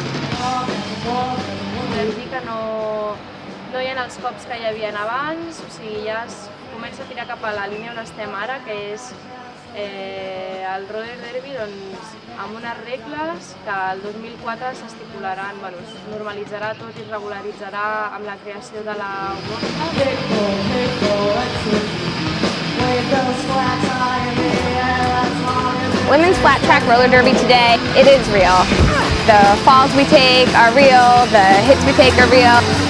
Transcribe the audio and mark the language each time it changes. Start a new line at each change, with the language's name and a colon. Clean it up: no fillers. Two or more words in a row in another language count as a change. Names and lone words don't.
Catalan: Podem dir que no hi ha els cops que hi havia abans, o sigui, ja es comença a tirar cap a la línia on estem ara, que és el
English: roller derby
Catalan: amb unes regles que el 2004 s'estipularan, es normalitzarà tot i es regularitzarà amb la creació de la UOSA.
English: Women's flat track roller derby today, it is real. The falls we take are real, the hits we take are real.